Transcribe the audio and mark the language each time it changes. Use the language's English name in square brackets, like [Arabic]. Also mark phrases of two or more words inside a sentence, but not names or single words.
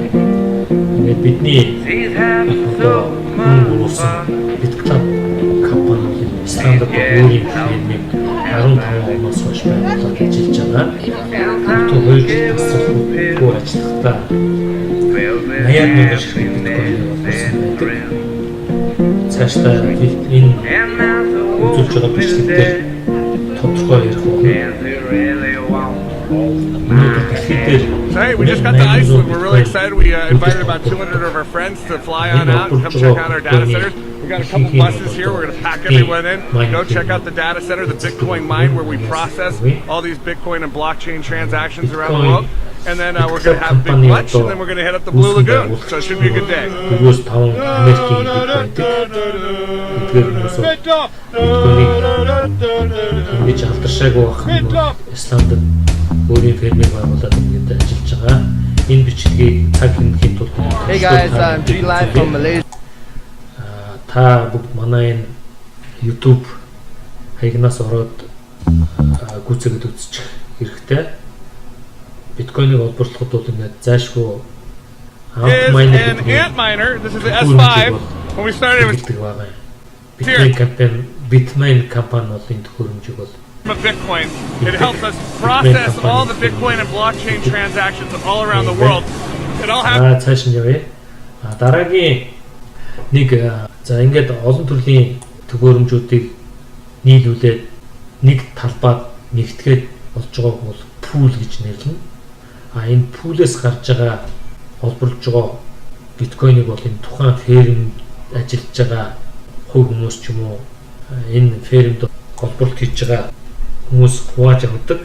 [Mongolian] Ингээд бидний одоо хүн улсын BitClub компани стандарт өөрийн фирмийг 15 оноос хойш байгуулаад ажиллаж байгаа. Өөртөө 2 жил тасралтгүй ажиллахдаа 80 мянган ширхэг биткойн болсон байдаг. Цаашдаа энэ үзүүлж байгаа бичлэгтэр тодорхой ярих [English] Hey, we just got to Iceland. We're really excited. We invited about 200 of our friends to fly on out and come check out our data centers. We got a couple buses here. We're going to pack everyone in. Go check out the data center, the Bitcoin mine, where we process all these Bitcoin and blockchain transactions around the world. And then we're going to have a big lunch, and then we're going to head up the Blue Lagoon. So it should be a good day. Hey guys, I'm G Live from Malaysia. [Mongolian] Та бүгд манай энэ YouTube хаягнаас ороод гүйцэтгэж үзчих хэрэгтэй. Биткойныг олборлоход бол ингээд зайлшгүй [English] is an Antminer. This is the S5. When we started, it was [Mongolian] Bitmain компани бол энэ төхөөрөмжийг бол [English] from a Bitcoin. It helps us process all the Bitcoin and blockchain transactions all around the world. It all happens. [Mongolian] цааш нь явъя. Дараагийн нэг за ингээд олон төрлийн төхөөрөмжүүдийг нийлүүлээд нэг талбайд нэгтгэхэд болж байгааг бол пул гэж нэрлэнэ. Энэ пулээс гарч байгаа холборлож байгаа биткойныг бол энэ тухайн фермд ажиллаж байгаа хувь хүмүүс ч юм уу энэ фермд холболт хийж байгаа хүмүүс хувааж авдаг.